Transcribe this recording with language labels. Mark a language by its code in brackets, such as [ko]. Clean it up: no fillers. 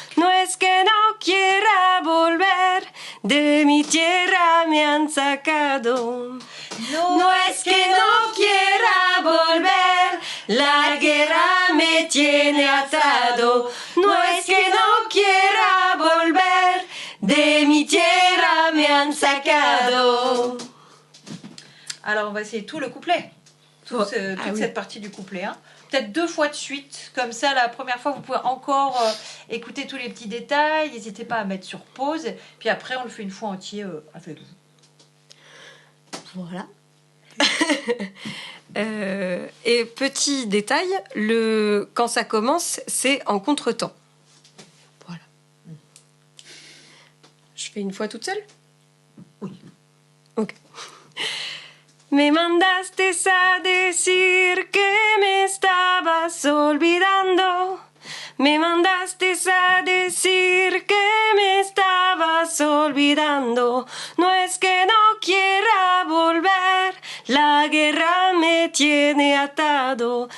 [es] No es que no quiera volver, de mi tierra me han sacado. No es que no quiera volver, la guerra me tiene atado. No es que no quiera volver, de mi tierra me han sacado. [fr] Alors, on va essayer tout le couplet. Toute cette partie du couplet 1. Peut-être 2 fois de suite. Comme ça, la première fois, vous pouvez encore écouter tous les petits détails. N'hésitez pas à mettre sur pause. Puis après, on le fait une fois entier avec vous. Voilà. Et petit détail, quand ça commence, c'est en contretemps. Voilà. Je fais une fois toute seule? Oui. Ok. [es] Me mandaste a decir que me estabas olvidando. Me mandaste a decir que me estabas olvidando. No es que no quiera volver, la guerra me tiene atado.